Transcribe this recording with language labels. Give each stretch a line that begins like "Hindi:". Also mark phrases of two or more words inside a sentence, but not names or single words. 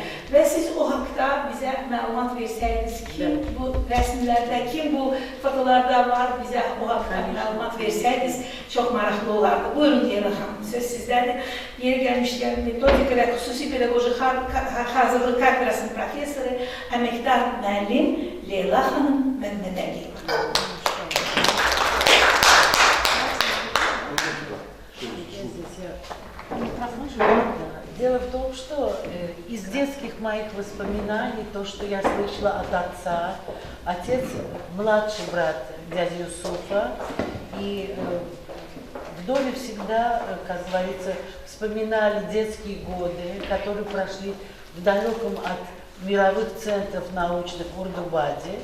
Azerbaijani: Və siz o haqda bizə məlumat versəydiniz, kim bu rəsmlərdə, kim bu fotolarda var, bizə o haqda məlumat versəydiniz, çox maraqlı olardı. Buyurun Leyla xanım, söz sizdədir. Yeri gəlmişkən, metodika və xüsusi pedaqoji hazırlıq kafedrasının professoru, əməkdar müəllim Leyla xanım Məmmədəliyeva.
Russian: Дело в том, что из детских моих воспоминаний, то, что я слышала от отца, отец младший брат дяди Юсуфа, и в доме всегда, как говорится, вспоминали детские годы, которые прошли в далеком от мировых центров научных в Урдубаде.